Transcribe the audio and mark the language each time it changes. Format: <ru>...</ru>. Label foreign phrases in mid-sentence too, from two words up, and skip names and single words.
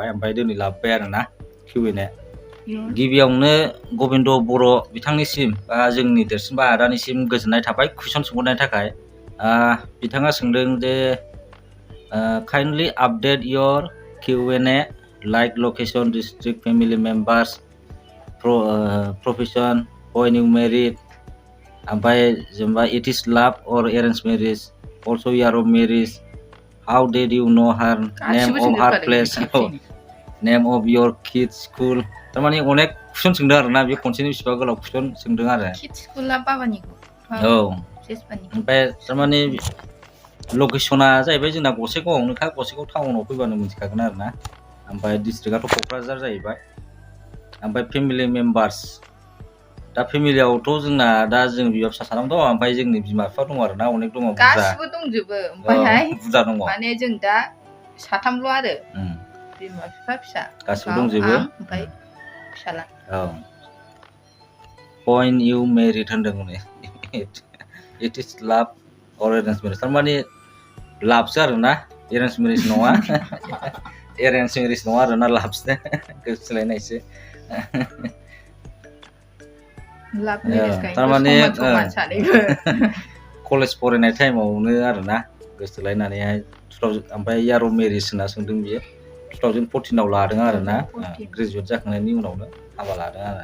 <brx>ओमफ्राय दिनै लाबोबाय आरो ना Q&A गिबियावनो गबिन्द बर' बिथांनिसिम बा जोंनि देरसिन बा आदानिसिम गोजोननाय थाबाय कुइसन सोंहरनायनि थाखाय बिथाङा सोंदों जे</brx> <en>kindly update your Q&A like location district family members profession when you married</en> <brx>ओमफ्राय जेनेबा</brx> <en>it is love or arrange marriage also year of marriage how did you know her name of her place name of your kids school</en> <brx>थारमाने अनेक कुइसन सोंदों आरो</brx> <en>ना बे खनसेनि बेसेबा गोलाव कुइसन सोंदों आरो kids school</en> <brx>बाबानिखौ औ ओमफ्राय थारमाने लकेसना जाहैबाय जोंना गसाइगावआवनोखा गसाइगाव टाउनाव फैबानो मिथिखागोन आरो ना ओमफ्राय डिस्ट्रिक्टआथ' क'क्राझार जाहैबाय ओमफ्राय</brx> <en>family members</en> <brx>दा फेमिलियावथ' जोंना दा जों बिमा फिसा साथाम दं ओमफ्राय जोंनि बिमा बिफा दं आरो ना अनेक दङ गासिबो दंजोबो ओमफ्रायहाय बुरजा दङ माने जों दा साथामल' आरो बिमा बिफा फिसा गासिबो दंजोबो ओमफ्राय फिसाला औ</brx> <en>when you married</en> <brx>होनदों</brx> <en>it is love or arranged marriage</en> <brx>थारमाने लाभसो आरो ना</brx> <en>arrange marriage</en> <brx>नङा</brx> <en>arrange marriage</en> <brx>नङा आरो ना लाभसो गोसोलायनायसो थारमाने कलेज फरायनाय टाइमावनो आरो ना गोसोलायनानैहाय ओमफ्राय</brx> <en>year of marriage</en> <brx>होनना सोंदों बियो 2014 आव लादों आरो ना ग्रेजुवेट जाखांनायनि उनावनो हाबा लादों आरो</brx>